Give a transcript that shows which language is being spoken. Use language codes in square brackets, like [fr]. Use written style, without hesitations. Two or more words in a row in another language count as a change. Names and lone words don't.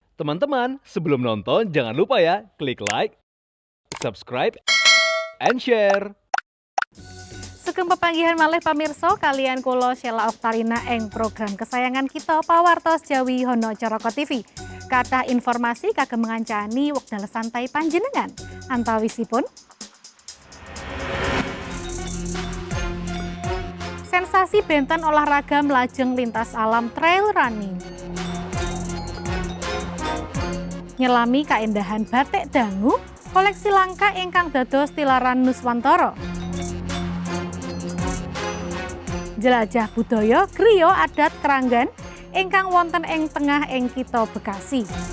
[id] Teman-teman, sebelum nonton jangan lupa ya klik like, [en] subscribe, and share. [jv] Sugeng pepanggihan malih pamirsa kalian kula Sheila Oktarina ing program kesayangan kita pawartos Jawi Hono Caraka TV. Kathah informasi kagem ngancani wekdal santai panjenengan. Antawisipun sensasi benten olahraga melajeng lintas alam [en] trail running. [jv] Nyelami kaendahan batik dangu, koleksi langka ingkang dados tilaran Nuswantara. Jelajah budaya griya adat Kranggan ingkang wonten ing tengah ing kitha Bekasi.